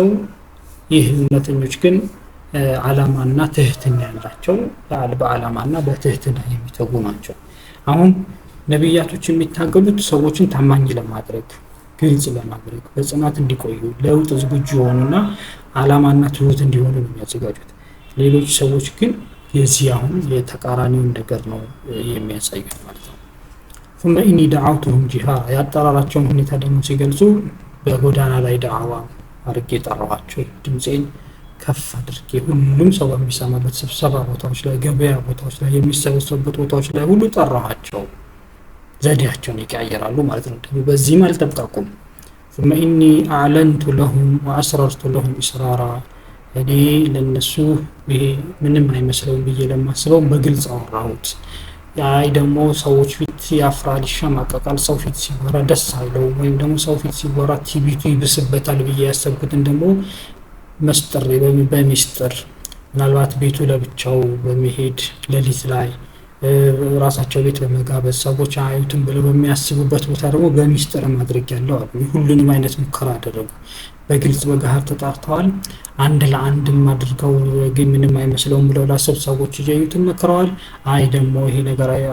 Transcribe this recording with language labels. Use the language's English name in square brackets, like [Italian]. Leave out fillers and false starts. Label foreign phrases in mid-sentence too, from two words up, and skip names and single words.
[Amharic] ይህ እውነተኞች ግን ዓላማና ትህትና ያላቸው በዓላማና በትህትና የሚተጉ ናቸው። አሁን ነቢያቶች የሚታገሉት ሰዎችን ታማኝ ለማድረግ ግልጽ ለማድረግ በጽናት እንዲቆዩ ለውጥ ዝግጁ የሆኑና ዓላማና ትሁት እንዲሆኑ ነው የሚያዘጋጁት። ሌሎች ሰዎች ግን የዚህ አሁን የተቃራኒውን ነገር ነው የሚያሳዩት ማለት ነው። [Arabic] ثم إني دعوتهم جهارا [Amharic] ያጠራራቸውን ሁኔታ ደግሞ ሲገልጹ በጎዳና ላይ ዳዕዋ አድርጌ ጠራኋቸው፣ ድምፄን ከፍ አድርጌ ሁሉም ሰው በሚሰማበት ስብሰባ ቦታዎች ላይ፣ ገበያ ቦታዎች ላይ፣ የሚሰበሰቡበት ቦታዎች ላይ ሁሉ ጠራኋቸው። ዘዴያቸውን ይቀያየራሉ ማለት ነው። በዚህም አልተብቃቁም። ثم [Arabic] إني أعلنت لهم وأسررت لهم إسرارا [Amharic] እኔ ለነሱ ምንም አይመስለውም ብዬ ለማስበው በግልጽ አወራሁት። ያይ ደግሞ ሰዎች ፊት ያፍራል፣ ይሸማቀቃል፣ ሰው ፊት ሲወራ ደስ አይለውም፣ ወይም ደግሞ ሰው ፊት ሲወራ ቲቪቱ ይብስበታል ብዬ ያሰብኩትን ደግሞ መስጥር በሚስጥር ምናልባት ቤቱ ለብቻው በመሄድ ሌሊት ላይ ራሳቸው ቤት በመጋበዝ ሰዎች አዩትን ብለው በሚያስቡበት ቦታ ደግሞ በሚስጥር ማድረግ ያለው አሉ። ሁሉንም አይነት ሙከራ አደረጉ። በግልጽ በጋር ተጣርተዋል። አንድ ለአንድም አድርገው ግን ምንም አይመስለውም ብለው ላሰብ ሰዎች እያዩትን መከረዋል። አይ ደግሞ ይሄ ነገር